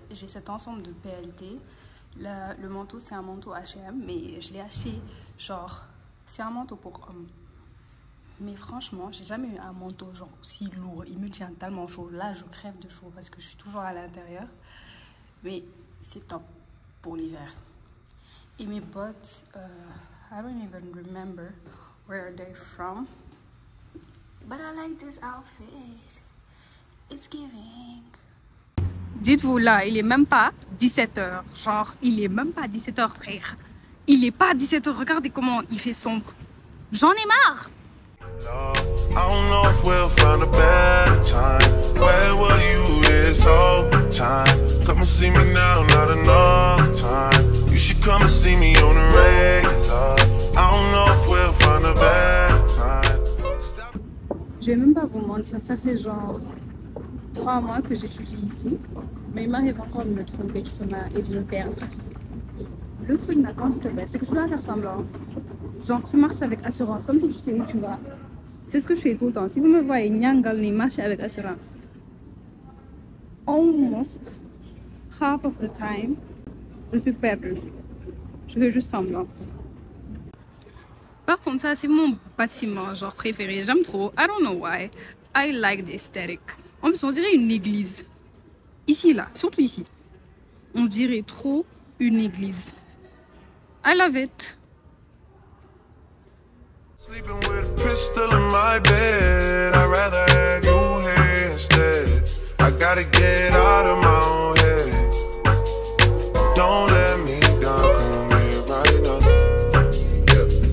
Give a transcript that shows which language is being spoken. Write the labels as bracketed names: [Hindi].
[French] J'ai cet ensemble de PLT. Le manteau, c'est un manteau H&M, mais je l'ai acheté genre... C'est un manteau pour homme. Mais franchement, j'ai jamais eu un manteau genre aussi lourd. Il me tient tellement chaud. Là, je crève de chaud parce que je suis toujours à l'intérieur. Mais c'est top pour l'hiver. Et mes bottes, [English] I don't even remember where they're from. But I like this outfit. It's giving. [French] Dites-vous là, il est même pas 17h. Genre, il est même pas 17h, frère. Il est pas 17h. Regardez comment il fait sombre. J'en ai marre. [English] I don't know if we'll find a better time. Where were you this whole time? Come and see me now, not another time. You should come and see me on the regular. I don't know if we'll find a better time. [French] Je vais même pas vous mentir, ça fait genre 3 mois que j'étudie ici. Mais il m'arrive encore de me tromper justement et de me perdre. Le truc là, quand je te fais, c'est que je dois faire semblant. Genre, tu marches avec assurance, comme si tu sais où tu vas. C'est ce que je fais tout le temps. Si vous me voyez nyangal, marcher avec assurance. [English] Almost half of the time, [French] je suis perdue. Je fais juste semblant. Par contre, ça, c'est mon bâtiment genre préféré. J'aime trop. [English] I don't know why. I like the aesthetic. [French] En plus, on dirait une église. Ici, là, surtout ici. On dirait trop une église. [English] I love it. Sleeping with a pistol in my bed. I'd rather have you here instead. I gotta get out of my own head. Don't let me down, come here right now. Yeah.